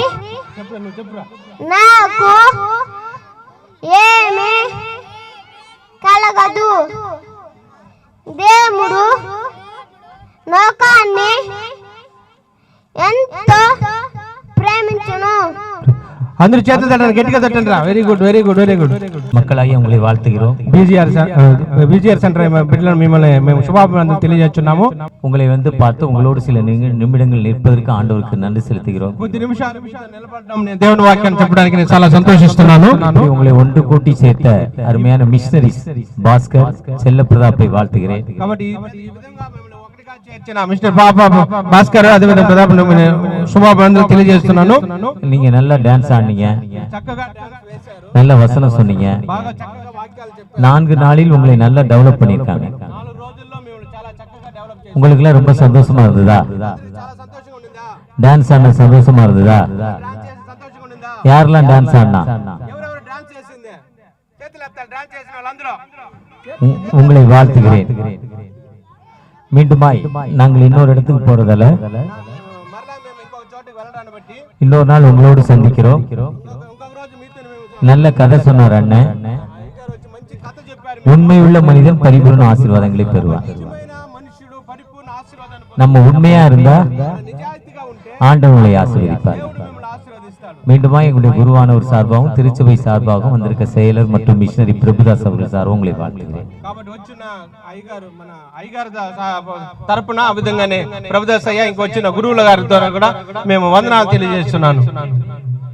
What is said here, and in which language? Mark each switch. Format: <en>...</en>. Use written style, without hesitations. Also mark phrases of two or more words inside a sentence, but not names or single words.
<te>నాకు ఏమి కలగదు. దేవుడు లోకాన్ని ఎంతో ప్రేమించును. అందరూ చేతులు తట్టండి, గట్టిగా తట్టండి రా.</te> <en>very good, very good, very good.</en> <ta>மக்களாகிய உங்களை வாழ்த்துகிறோம். பிஜிஆர் சென்டர் பிள்ளைகள்</ta> <te>மிம்மల్ని మేము శుభాభినందనలు తెలియజేస్తున్నాము.</te> <ta>உங்களை வந்து பார்த்து உங்களோடு சில நிமிடங்கள் நிற்பதற்கு ஆண்டவருக்கு நன்றி செலுத்துகிறோம்.</ta> <te>కొద్ది నిమిషాలు నిలబడడం నేను దేవుని వాక్యాన్ని చెప్పడానికి నేను చాలా సంతోషిస్తున్నాను.</te> <ta>இப்படி உங்களை ஒன்று கூட்டி சேர்த்த அருமையான மிஷனரிஸ் பாஸ்கர் செல்ல பிரதாப்பை வாழ்த்துகிறேன்.</ta> <te>కాబట్టి ఈ విధంగా మిమ్మల్ని ఒకటిగా చేర్చిన మిస్టర్ భాస్కర్ అదే విధంగా ప్రతాప్ శుభాభినందనలు తెలియజేస్తున్నాను.</te> <ta>நீங்க நல்லா டான்ஸ் ஆடுனீங்க,</ta> <te>చక్కగా డాన్స్ వేశారు,</te> <ta>நல்ல வசனம் சொன்னீங்க.</ta> <te>బాగా చక్కగా వాక్యాలు చెప్పారు.</te> <ta>4 நாளில் உங்களை நல்லா டெவலப் பண்ணிருக்காங்க.</ta> <te>4 రోజుల్లో మిమ్మల్ని చాలా చక్కగా డెవలప్ చేశారు.</te> <ta>உங்களுக்கு எல்லாம் ரொம்ப சந்தோஷமா இருந்ததா?</ta> <te>చాలా సంతోషంగా ఉండిందా?</te> <ta>டான்ஸ் ஆடின சந்தோஷமா இருந்ததா?</ta> <te>డాన్స్ చేసి సంతోషంగా ఉండిందా?</te> <ta>யாரெல்லாம் டான்ஸ் ஆடினா?</ta> <te>ఎవరెవరు డాన్స్ చేసింది చేతులు ఎత్తాలి. డాన్స్ చేసిన వాళ్ళందరూ</te> <ta>உங்களை வாழ்த்துகிறேன். மீண்டுமாய் நாங்கள் இன்னொரு இடத்துக்கு போறதால</ta> <te>మరలా మేము ఇంకొక చోటికి వెళ్ళడాన్ని బట్టి</te> <ta>இன்னொரு நாள் உங்களோடு சந்திக்கிறோம்.</ta> <te>ఇంకొక రోజు మీతో మేము</te> <ta>நல்ல கதை சொன்னார் அண்ணன்.</ta> <te>గారు వచ్చి మంచి కథ చెప్పారు.</te> <ta>உண்மையுள்ள மனிதன் பரிபூர்ண ஆசீர்வாதங்களை பெறுவார்.</ta> <te>నిజమైన మనుషుడు పరిపూర్ణ ఆశీర్వాదాన్ని</te> <ta>நம்ம உண்மையா இருந்தா</ta> <te>నిజాయితీగా ఉంటే</te> <ta>ஆண்டவங்களை ஆசீர்வதிப்பார்.</ta> <te>దేవుడు మిమ్మల్ని ఆశీర్వదిస్తాడు.</te> <ta>மீண்டுமா எங்களுடைய குருவானவர் சார்பாகவும் திருச்சபை சார்பாகவும் வந்திருக்க செயலர் மற்றும் மிஷனரி பிரபுதாஸ் அவர்கள் சார்பாக உங்களை வாழ்த்துகிறேன்.</ta> <te>కాబట్టి వచ్చిన అయ్యగారు మన అయ్యగారు తరపున ఆ విధంగానే ప్రభుదాస్ అయ్య ఇంకొచ్చిన గురువుల గారి ద్వారా కూడా మేము వందనాలు తెలియజేస్తున్నాను.</te>